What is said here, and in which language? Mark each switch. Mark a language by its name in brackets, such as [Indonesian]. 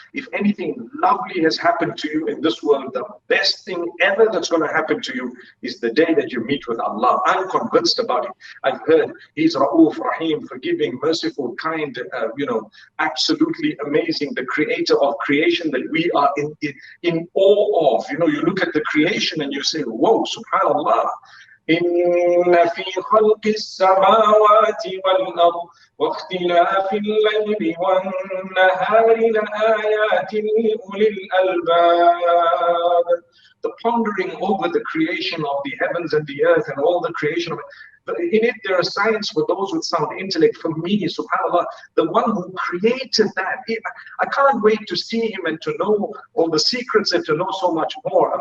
[English] If anything lovely has happened to you in this world, the best thing ever that's going to happen to you is the day that you meet with Allah. I'm convinced about it. I've heard He's Ra'uf, Rahim, forgiving, merciful, kind, absolutely amazing, the creator of creation that we are in awe of. You look at the creation and you say, whoa, subhanallah. [Arabic] إن في خلق السماوات والأرض واختلاف الليل والنهار لآيات لأولي الألباب. [English] The pondering over the creation of the heavens and the earth and all the creation of it. In it, there are signs for those with sound intellect. For me, subhanAllah, the one who created that, I can't wait to see him and to know all the secrets and to know so much more.